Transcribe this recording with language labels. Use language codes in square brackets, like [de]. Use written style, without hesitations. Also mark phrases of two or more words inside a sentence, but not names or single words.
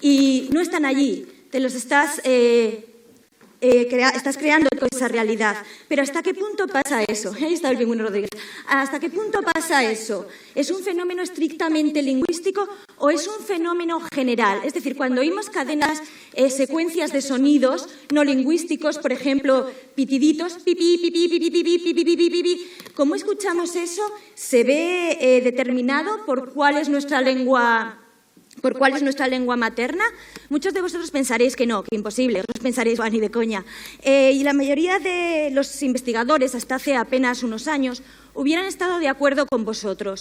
[es] y no están allí, te los estás creando toda esa realidad. Pero ¿hasta qué punto pasa eso? Ahí está el Pingüino Rodríguez. ¿Hasta qué punto pasa eso? ¿Es un fenómeno estrictamente lingüístico o es un fenómeno general? Es decir, cuando oímos cadenas, secuencias de sonidos no lingüísticos, por ejemplo, pitiditos, pipi, pipi, pipi, pipi, pipi, pipi, pipi, ¿cómo escuchamos eso? ¿Se ve determinado por cuál es nuestra lengua materna? Muchos de vosotros pensaréis que no, que imposible, os pensaréis, ni de coña. Y la mayoría de los investigadores, hasta hace apenas unos años, hubieran estado de acuerdo con vosotros.